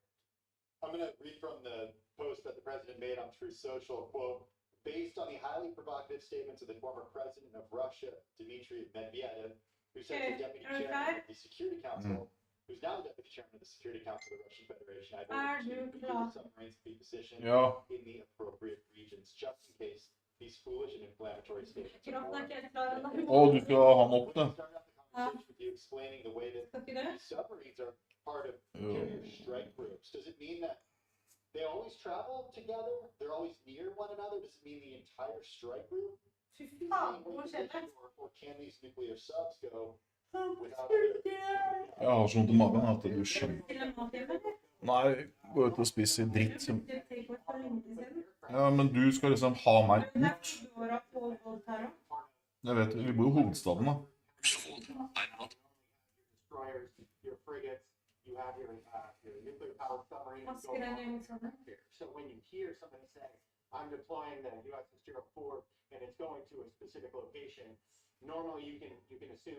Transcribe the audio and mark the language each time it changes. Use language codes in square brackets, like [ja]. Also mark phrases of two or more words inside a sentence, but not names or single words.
[en] I'm going to read from the post that the president made on Truth Social, quote, based on the highly provocative statements of the former president of Russia, Dmitry Medvedev, who said the deputy chairman of the Security Council, who's now the deputy chairman of the Security Council of the Russian Federation, I believe the submarines be positioned in the appropriate regions, just in case these foolish and inflammatory statements are more. [no] Du skal ha han opp, da. [en] With you explaining the way that these submarines are part of carrier strike groups. Does it mean that they always travel together? They're always near one another? Does it mean the entire strike group? Or can these nuclear subs go without [no] Jeg har sånn til magen at du skjønner. Nei, gå ut og spise dritt. Ja, men du skal liksom ha meg ut. Jeg vet, vi bor i hovedstaden da. [en] Destroyers, your frigates, you have your nuclear powered submarines. So when you hear somebody say, I'm deploying the USS Gerald Ford and it's going to a specific location, normally you can assume